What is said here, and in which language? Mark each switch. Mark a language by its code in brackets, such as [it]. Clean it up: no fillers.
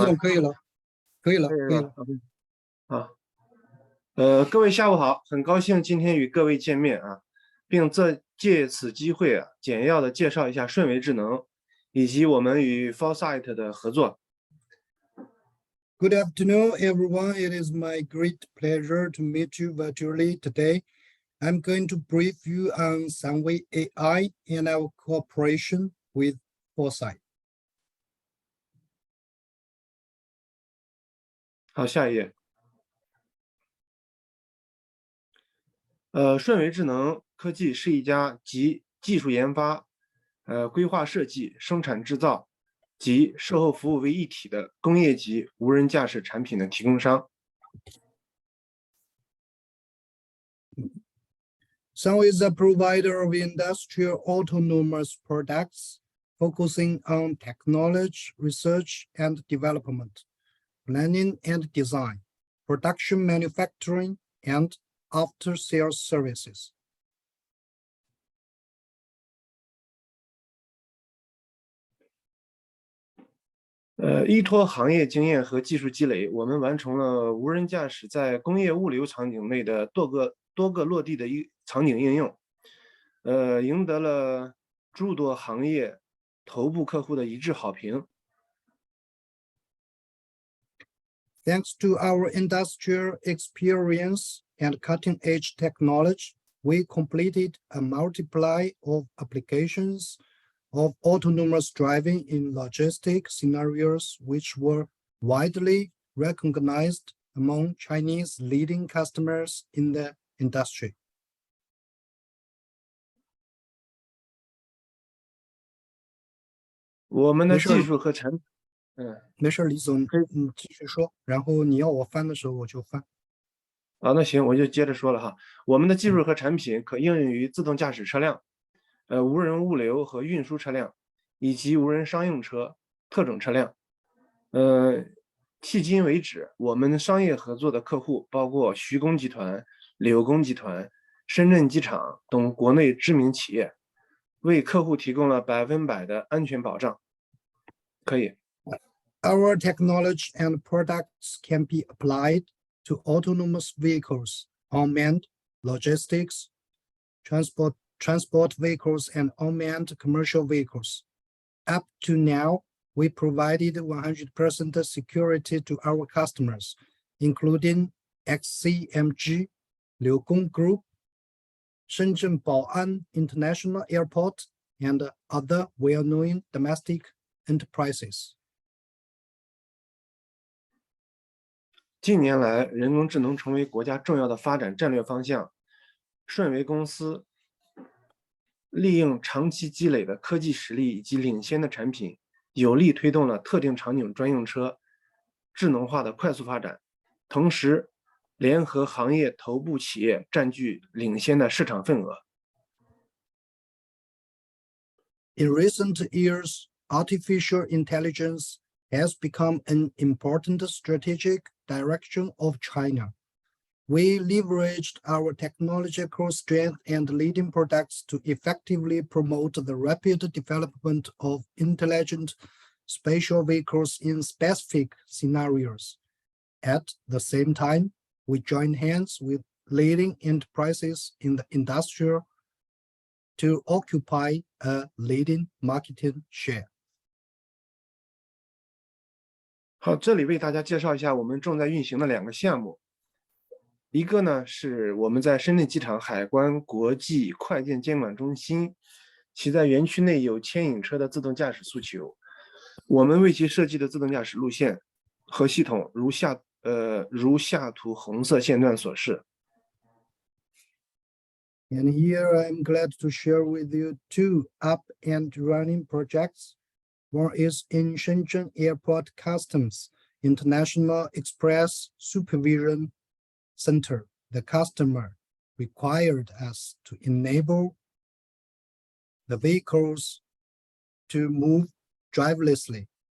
[zh] 李总可以了，可以了，可以了。好，各位下午好，很高兴今天与各位见面啊，并借此机会啊，简要的介绍一下顺为智能以及我们与 Foresight 的合作。 [en] Good afternoon, everyone. It is my great pleasure to meet you virtually today. I'm going to brief you on SUNAWAY-AI and our cooperation with Foresight. [zh] 好，下一页。顺为智能科技是一家集技术研发、规划设计、生产制造及售后服务为一体的工业级无人驾驶产品的提供商。 [en] SUNAWAY is a provider of industrial autonomous products, focusing on technology, research and development, planning and design, production manufacturing, and after-sales services. [zh] 依托行业经验和技术积累，我们完成了无人驾驶在工业物流场景内的多个落地的场景应用，赢得了诸多行业头部客户的一致好评。 [en] Thanks to our industrial experience and cutting-edge technology, we completed a multiply of applications of autonomous driving in logistic scenarios, which were widely recognized among Chinese leading customers in the industry. [zh] 我们的技术和产品，没事，李总，继续说，然后你要我翻的时候我就翻。那行，我就接着说了哈。我们的技术和产品可应用于自动驾驶车辆、无人物流和运输车辆，以及无人商用车、特种车辆。迄今为止，我们商业合作的客户包括徐工集团、柳工集团、深圳机场等国内知名企业，为客户提供了100%的安全保障。可以。 [en] Our technology and products can be applied to autonomous vehicles, unmanned logistics, transport vehicles, and unmanned commercial vehicles. Up to now, we provided 100% security to our customers, including XCMG, Liugong Group, Shenzhen Bao'an International Airport, and other well-known domestic enterprises. [zh] 近年来，人工智能成为国家重要的发展战略方向。顺为公司利用长期积累的科技实力以及领先的产品，有力推动了特定场景专用车智能化的快速发展，同时联合行业头部企业占据领先的市场份额。 [en] In recent years, artificial intelligence has become an important strategic direction of China. We leveraged our technological strength and leading products to effectively promote the rapid development of intelligent spatial vehicles in specific scenarios. At the same time, we joined hands with leading enterprises in the industry to occupy a leading market share. [zh] 好，这里为大家介绍一下我们正在运行的2个项目。一个呢是我们在深圳机场海关国际快件监管中心，其在园区内有牵引车的自动驾驶诉求，我们为其设计的自动驾驶路线和系统如下图红色线段所示。 [en] And here I'm glad to share with you 2 up and running projects. One is in Shenzhen Airport Customs International Express Supervision Center. The customer required us to enable the vehicles to move driverlessly.